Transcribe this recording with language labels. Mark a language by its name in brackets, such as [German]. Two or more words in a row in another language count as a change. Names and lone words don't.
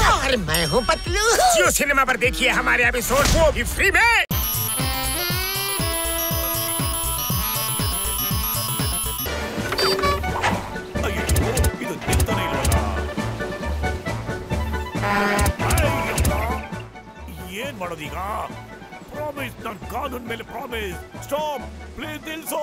[Hindi] और मैं हूँ पतलू। जियो सिनेमा पर देखिए हमारे एपिसोड, वो भी फ्री में। [Kannada] ಇದು ನಿಲ್ತಾನೆ ಇಲ್ವಲ್ಲ? ಏನ್ ಮಾಡೋದೀಗ? ಪ್ರಾಮಿಸ್, ನನ್ನ ಕಾನೂನ್ ಮೇಲೆ ಪ್ರಾಮಿಸ್. [English] stop please, [Kannada] ನಿಲ್ಸೋ.